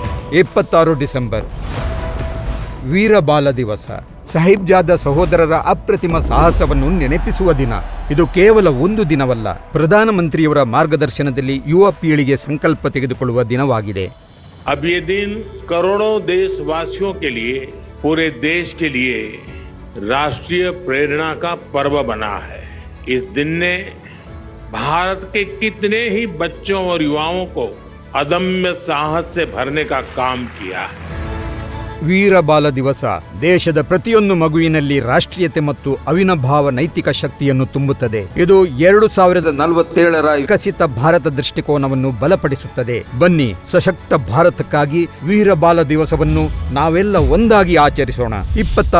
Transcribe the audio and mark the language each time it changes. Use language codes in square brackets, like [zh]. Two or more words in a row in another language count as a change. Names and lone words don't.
[kn] 26 ಡಿಸೆಂಬರ್ ವೀರ ಬಾಲ ದಿವಸ. ಸಾಹಿಬ್ಜಾದ ಸಹೋದರರ ಅಪ್ರತಿಮ ಸಾಹಸವನ್ನು ನೆನಪಿಸುವ ದಿನ. ಇದು ಕೇವಲ ಒಂದು ದಿನವಲ್ಲ, ಪ್ರಧಾನಮಂತ್ರಿಯವರ ಮಾರ್ಗದರ್ಶನದಲ್ಲಿ ಯುವ ಪೀಳಿಗೆ ಸಂಕಲ್ಪ ತೆಗೆದುಕೊಳ್ಳುವ ದಿನವಾಗಿದೆ. [hi] अब ये दिन करोड़ों देशवासियों के लिए, पूरे देश के लिए राष्ट्रीय प्रेरणा का पर्व बना है. इस दिन ने भारत के कितने ही बच्चों और युवाओं को अदम्य साहस से भरने का काम किया है. [kn] ವೀರ ಬಾಲ ದಿವಸ ದೇಶದ ಪ್ರತಿಯೊಂದು ಮಗುವಿನಲ್ಲಿ ರಾಷ್ಟ್ರೀಯತೆ ಮತ್ತು ಅವಿನಾಭಾವ ನೈತಿಕ ಶಕ್ತಿಯನ್ನು ತುಂಬುತ್ತದೆ. ಇದು 2047ರ ವಿಕಸಿತ ಭಾರತ ದೃಷ್ಟಿಕೋನವನ್ನು ಬಲಪಡಿಸುತ್ತದೆ. ಬನ್ನಿ, ಸಶಕ್ತ ಭಾರತಕ್ಕಾಗಿ ವೀರ ಬಾಲ ದಿವಸವನ್ನು ನಾವೆಲ್ಲ ಒಂದಾಗಿ ಆಚರಿಸೋಣ.